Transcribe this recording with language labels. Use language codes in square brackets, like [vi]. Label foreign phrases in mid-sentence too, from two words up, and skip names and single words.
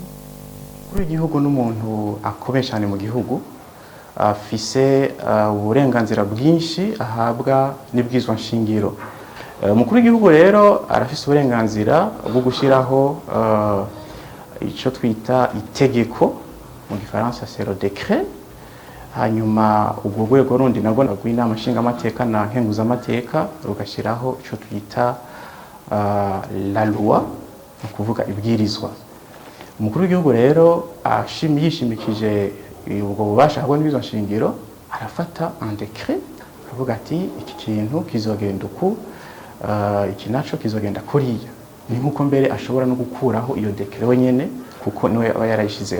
[rn] Kuri igihugu n'umuntu akomeye cyane mu gihugu afise uburenganzira bwinshi ahabwa n'ibwirizwa nshingiro. Umukuru w'igihugu rero arafise uburenganzira bwo gushiraho ico twita itegeko mu gifaransa [fr] c'est le décret, [rn] hanyuma ubwo rwego rundi nabwo rw'inama nshingamateka na nkenguzamateka rugashiraho ico twita [fr] la loi, [rn] ni kuvuga ibwirizwa. Umukuru w'igihugu rero yishimikije ubwo bubasha ahabwa n'ibwirizwa nshingiro, arafata [fr] un décret [rn] akavuga ati iki kintu kizogenda uku, iki naco kizogenda kuriya. Ni nkuko mbere ashobora no gukuraho iyo décret wenyene kuko niwe aba yarayishizeho.